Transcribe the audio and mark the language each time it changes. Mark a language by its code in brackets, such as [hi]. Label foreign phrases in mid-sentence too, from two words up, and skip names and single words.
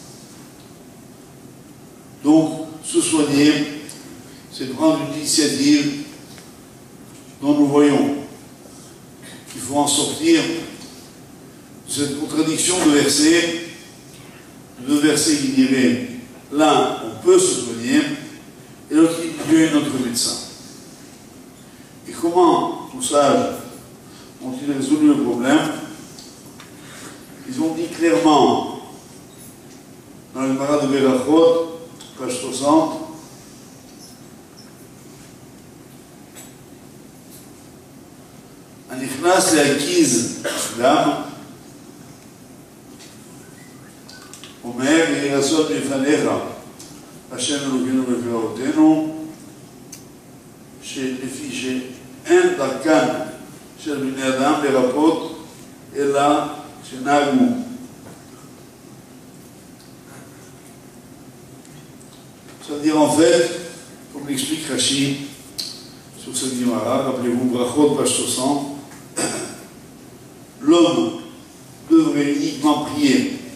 [fr] Donc, se soigner, c'est prendre une initiative dont nous voyons qu'il faut en sortir de cette contradiction de versets, deux versets qui diraient l'un, on peut se soigner, et l'autre qui dit Dieu est notre médecin. Et comment nos sages ont-ils résolu le problème? Ils ont dit clairement dans le Gemara de Berachot, page 60, [he] הנכנס להקיז דם, אומר, יהי רצון לפניך, השם אלוקינו ופארותינו, שלפי שאין דרכן של בני אדם לרפות, אלא שנהגו. [fr] C'est-à-dire, en fait, comme l'explique Rashi sur cette Gemara, rappelez-vous, Brachot, page 60, l'homme devrait uniquement prier.